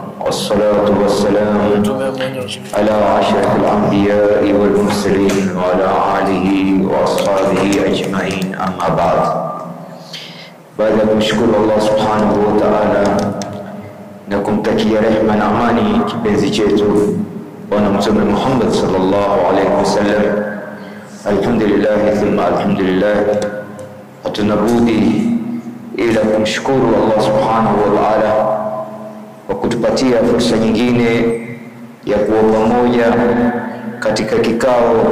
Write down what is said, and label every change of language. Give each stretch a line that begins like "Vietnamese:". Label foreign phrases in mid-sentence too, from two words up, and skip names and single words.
Arabic: والصلاة والسلام على أشرف الأنبياء والمرسلين وعلى آله وأصحابه أجمعين أما بعد.
Swahili: Baada ya kumshukuru
Arabic: الله سبحانه وتعالى
Swahili: na kumtakia rehema na amani kipenzi chetu Bwana Mtume Muhammad
Arabic: صلى الله عليه وسلم, الحمد لله ثم الحمد لله,
Swahili: hatunabudi ila kumshukuru
Arabic: الله سبحانه وتعالى
Swahili: kwa kutupatia fursa nyingine ya kuwa pamoja katika kikao